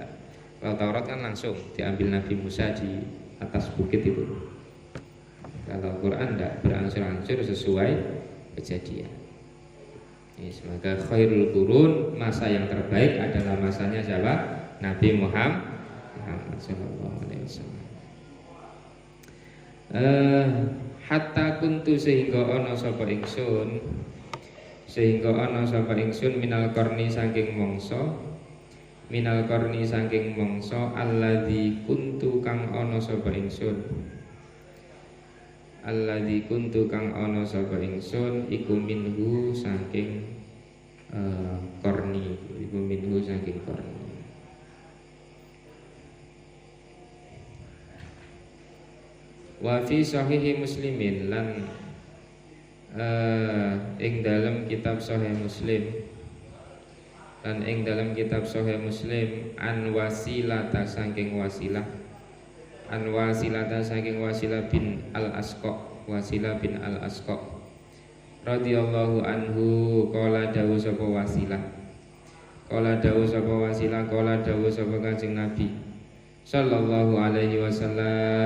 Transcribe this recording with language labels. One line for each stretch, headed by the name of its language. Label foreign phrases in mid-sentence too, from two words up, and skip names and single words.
Indonesian: Kalau Taurat kan langsung diambil Nabi Musa di atas bukit itu. Kalau Quran ndak, berangsur-angsur sesuai kejadian. Semoga
Arabic: khairul qurun,
Indonesian: masa yang terbaik adalah masanya siapa? Nabi Muhammad
Arabic: sallallahu alaihi wasallam. Hatta kuntu
Javanese: sehingga ana sapa ingsun
Arabic: minal qarni
Javanese: saking mangsa
Arabic: alladzi kuntu
Javanese: kang ana sapa ingsun iku minhu saking qarni.
Arabic: Wa fi sahihi muslimin
Javanese: lan ing dalam kitab sahih muslim
Arabic: an wasilata
Javanese: saking wasilah bin Wasilah bin al Asqa
Arabic: radhiyallahu anhu
Javanese: qala dawu sapa wasilah qala dawu sapa Kanjeng Nabi
Arabic: sallallahu alaihi wasallam.